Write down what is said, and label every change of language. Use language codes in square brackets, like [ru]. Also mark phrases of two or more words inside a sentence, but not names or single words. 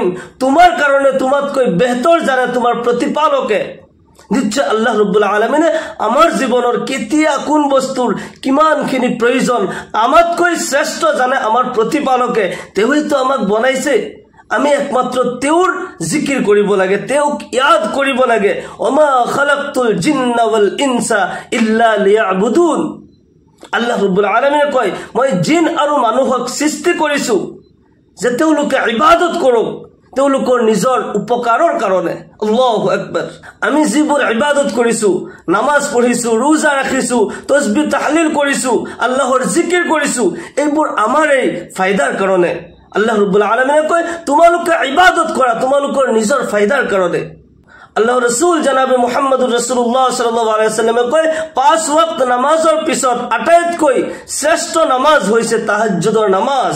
[as] তোমাৰ কাৰণে তোমাতকৈ বেহতৰ জানে তোমাৰ প্ৰতিপালকে। নিশ্চয় [ar] الله رب العالمين [as] আমাৰ জীৱনৰ কেতিয়া কোন বস্তুৰ কিমানখিনি প্ৰয়োজন আমাতকৈ শ্ৰেষ্ঠ জানে আমাৰ প্ৰতিপালকে। তেওঁইতো আমাক বনাইছে, আমি একমাত্র তেওঁৰ জিকিৰ কৰিব লাগে, তেওঁক ইয়াদ কৰিব লাগে। [ar] وما خلقت الجن والإنس إلا ليعبدون. الله رب العالمين [as] কয়, মই জিন আৰু মানুহক সৃষ্টি কৰিছো যে তেওঁলোকে ইবাদত কৰক, তেওঁলোকৰ নিজৰ উপকাৰৰ কাৰণে। [ar] الله أكبر. [as] আমি যিবোৰ ইবাদত কৰিছো, নামাজ পঢ়িছো, ৰোজা ৰাখিছো, তাসবিহ তাহলিল কৰিছো, আল্লাহৰ জিকিৰ কৰিছো, এইবোৰ আমাৰ এই ফায়দাৰ কাৰণে। [ar] الله رب العالمين [as] কয়, তোমালোকে ইবাদত কৰা তোমালোকৰ নিজৰ ফায়দাৰ কাৰণে। আল্লাহৰ ৰাসূল জনাবে মুহাম্মদুৰ ৰাসূলুল্লাহ [ar] صلى الله عليه وسلم [as] কয়, 5 ওয়াক্ত নামাজৰ পিছত আটাইতকৈ শ্ৰেষ্ঠ নামাজ হৈছে তাহাজ্জুদৰ নামাজ।